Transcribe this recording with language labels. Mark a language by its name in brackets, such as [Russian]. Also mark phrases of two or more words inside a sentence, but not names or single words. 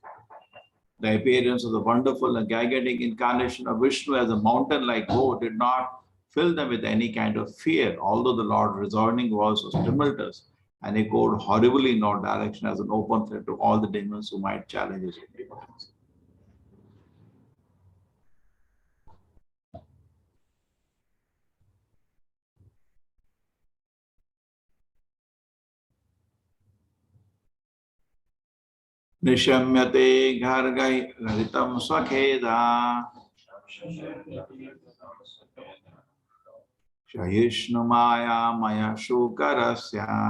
[English] The appearance of the wonderful and gigantic incarnation of Vishnu as a mountain-like goat did not fill them with any kind of fear, although the Lord's resounding voice was tumultuous and echoed horribly in all directions as an open threat to all the demons who might challenge his omnipotence. [Sanskrit] Nishamyate ghargai garitam swakheda Shayishnu maya maya shukarasya